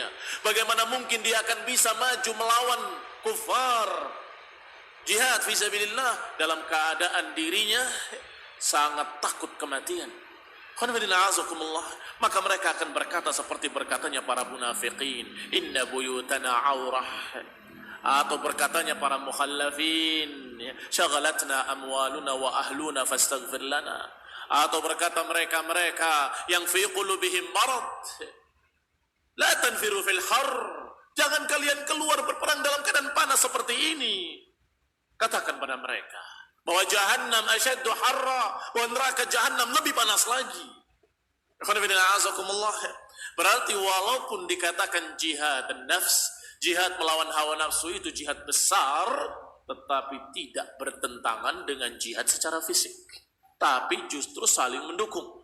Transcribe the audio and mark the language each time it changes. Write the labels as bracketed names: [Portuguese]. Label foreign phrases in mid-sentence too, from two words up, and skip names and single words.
[Indonesian] Bagaimana mungkin dia akan bisa maju melawan kufar, [Arabic] جهاد في سبيل الله, [Indonesian] dalam keadaan dirinya sangat takut kematian? Maka mereka akan berkata seperti berkatanya para munafiqin, [Arabic] إن بيوتنا عورة, [Indonesian] atau berkatanya para mukhallafin, [Arabic] شغلتنا أموالنا وأهلونا فاستغفر لنا, [Indonesian] atau berkata mereka yang [Arabic] في قلوبهم مرض, لا تنفروا في الحر, [Indonesian] jangan kalian keluar berperang dalam keadaan panas seperti ini. Katakan pada mereka bahwa [Arabic] جهنم أشد حرا, [Indonesian] bahwa neraka jahannam lebih panas lagi. Berarti walaupun dikatakan [Arabic] جهاد نفس, [Indonesian] jihad melawan hawa nafsu itu jihad besar, tetapi tidak bertentangan dengan jihad secara fisik, tapi justru saling mendukung.